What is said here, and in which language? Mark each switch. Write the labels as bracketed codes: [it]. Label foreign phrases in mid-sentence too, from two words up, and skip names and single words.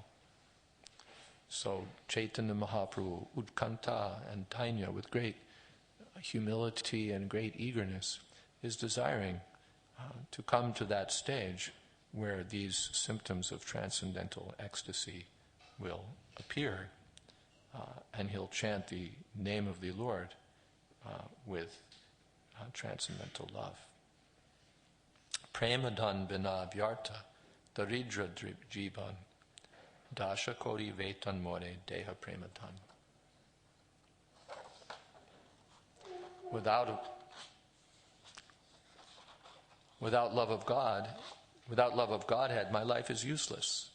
[en] So Chaitanya Mahaprabhu, Utkanta and Tanya, with great humility and great eagerness, is desiring to come to that stage where these symptoms of transcendental ecstasy will appear, and he'll chant the name of the Lord with transcendental love. [bn] প্রেমধন বিনা ব্যর্থ দরিদ্র জীবন দাস করি বেতন মোরে দেহ প্রেমধন. [en] Without love of God, without love of Godhead, my life is useless.